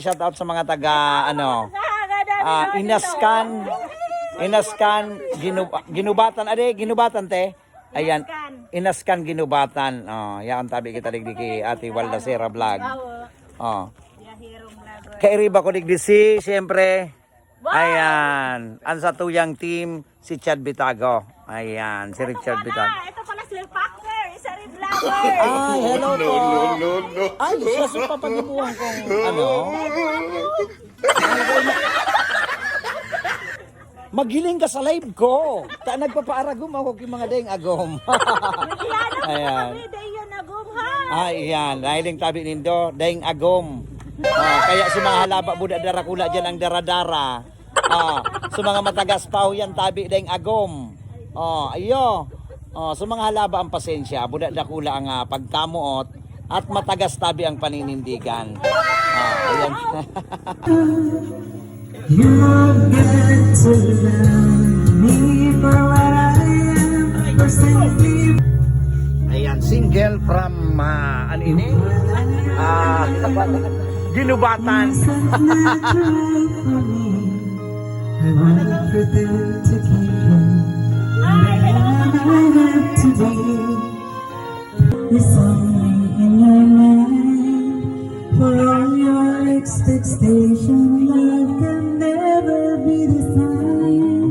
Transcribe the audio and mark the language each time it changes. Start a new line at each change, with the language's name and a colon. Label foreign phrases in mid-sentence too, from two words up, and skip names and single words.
English: Shout out
Bikol: sa mga taga Inaskan Ginubatan Ginubatan te. Ayan Inaskan Ginubatan. Yan tabi kita digdi kay Ate Walda Sierra Vlog. Kay riba ko digdi si siyempre. Ayan ang sa tuyang team si Chad Bitago. Ayan si Richard Bitago.
Filipino: Ito pala si Packer, isa rin vlogger.
Bikol: Ay, hello po. No. Ay, siya papagibuhan kong ano. Maghiling ka sa live ko. Nagpapaaragom ako kay mga dayang agom. Ayan. Ay, yan. Nahiling tabi nindo, dayang agom. Kaya si mga halaba buda darakula dyan ang daradara. Sa mga matagas paho yan tabi dayang agom. Ayo. So mga halaba ang pasensya, buda dakula ang pagtamuot at matagas tabi ang paninindigan. Ayan. Ayan,
English: single from
Bikol: ano ini? Ginubatan.
English: I want everything to keep you. Today, it's only in your mind. For all your expectations, love can never be the same.